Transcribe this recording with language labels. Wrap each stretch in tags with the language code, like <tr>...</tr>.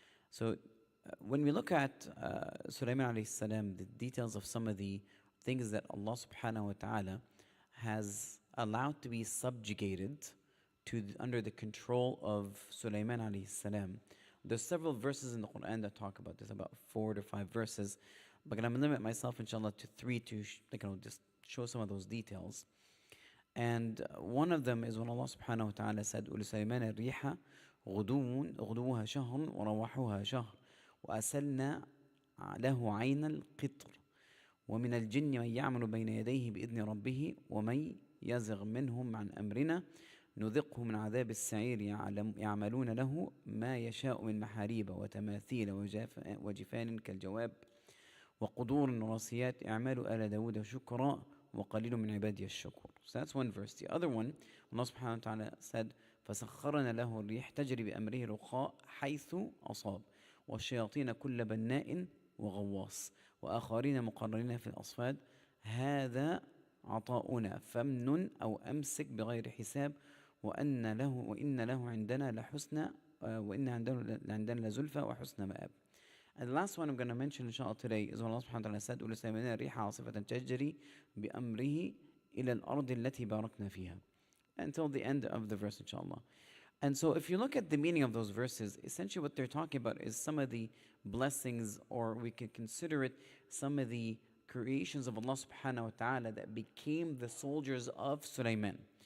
<en>So when we look at Sulaiman alayhi salam, the details of some of the things that Allah subhanahu wa ta'ala has allowed to be subjugated to under the control of Sulaiman alayhi salam. There's several verses in the Quran that talk about this, about 4 to 5 verses, but I'm going to limit myself, inshallah, to 3 to just show some of those details. And one of them is when Allah subhanahu wa ta'ala said,</en> <ar>وَلِسُلَيْمَانَ الرِّيحَ غُدُوُّهَا شَهْرٌ وَرَوَاحُهَا شَهْرٌ وَأَسَلْنَا لَهُ عَيْنَ الْقِطْرِ وَمِنَ الْجِنِّ مَنْ يَعْمَلُ بَيْنَ يَدَيْهِ بِإِذْنِ رَبِّهِ وَمَنْ يَزِغْ مِنْهُمْ عَنْ أَمْرِنَا نُذِقْهُ مِنْ عَذَابِ السَّعِيرِ يَعْمَلُونَ لَهُ مَا يَشَاءُ مِنْ مَحَارِيبَ وَتَمَاثِيلَ وَجِفَانٍ كَالْجَوَابِ وَقُدُورٍ رَاسِيَاتٍ اعْمَلُوا آلَ دَاوُودَ شُكْرًا وَقَلِيلٌ مِنْ عِبَادِيَ الشَّكُورِ.</ar> <en>So that's one verse. The other one, Allah subhanahu wa ta'ala said,</en> <ar>فَسَخَّرْنَا لَهُ الرِّيحَ تَجْرِي بِأَمْرِهِ رُخَاءً حَيْثُ أَصَابَ وَالشَّيَاطِينَ كُلَّ بَنَّاءٍ وَغَوَّاصٍ وَآخَرِينَ مُقَرَّنِينَ فِي الْأَصْفَادِ هَذَا عَطَاؤُنَا فَامْنُنْ أَوْ أَمْسِكْ بِغَيْرِ حِسَابٍ وَإِنَّ لَهُ عِندَنَا لَحُسْنَ وَإِنَّ عِندَنَا لَزُلْفَى وَحُسْنَ مَآبٍ.</ar> <en>And the last one I'm going to mention, inshallah, today is when Allah subhanahu wa ta'ala said,</en> <ar>وَلِسُلَيْمَانَ الرِّيحَ عَاصِفَةً تَجْرِي بِأَمْرِهِ إِلَى الْأَرْضِ الَّتِي بَارَكْنَا فِيهَا,</ar> <en>until the end of the verse, inshallah. And so if you look at the meaning of those verses, essentially what they're talking about is some of the blessings, or we can consider it some of the creations of Allah subhanahu wa ta'ala that became the soldiers of Sulaiman.</en>